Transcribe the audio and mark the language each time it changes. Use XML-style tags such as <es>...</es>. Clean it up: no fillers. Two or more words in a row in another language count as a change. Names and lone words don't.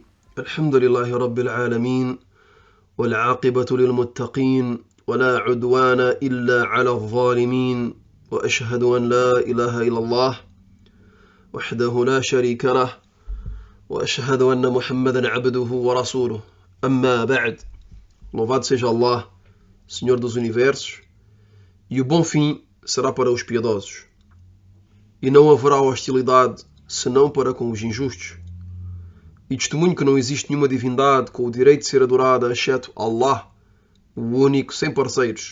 <ar>الحمد لله رب العالمين، والعاقبة للمتقين، ولا عدوان إلا على الظالمين، وأشهد أن لا إله إلا الله وحده لا شريك له، وأشهد أن محمدا عبده ورسوله. أما بعد.</ar> <pt>Louvado seja Allah, Senhor dos Universos, e o bom fim será para os piedosos, e não haverá hostilidade senão para com os injustos. E testemunho que não existe nenhuma divindade com o direito de ser adorada exceto Allah, o único, sem parceiros.</pt>